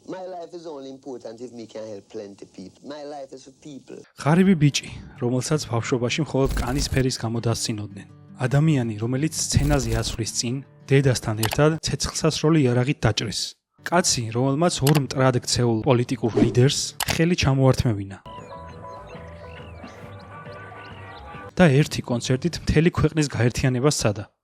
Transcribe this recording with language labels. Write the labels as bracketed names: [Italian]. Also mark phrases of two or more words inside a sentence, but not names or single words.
[English] My life is only important if me can help plenty people. My life is for people. [Georgian] ღარიბი ბიჭი, რომელსაც ბავშვობაში მხოლოდ კანის ფერის გამო დასცინოდნენ. ადამიანი, რომელიც სცენაზე ასვლის წინ, დედასთან ერთად ცეცხლსასროლი იარაღით დაჭრეს. კაცი, რომელმაც ორ მტრად ქცეულ პოლიტიკურ ლიდერს ხელი ჩამოართმევინა. და ერთი კონცერტით მთელი ქვეყნის გაერთიანებას სცადა.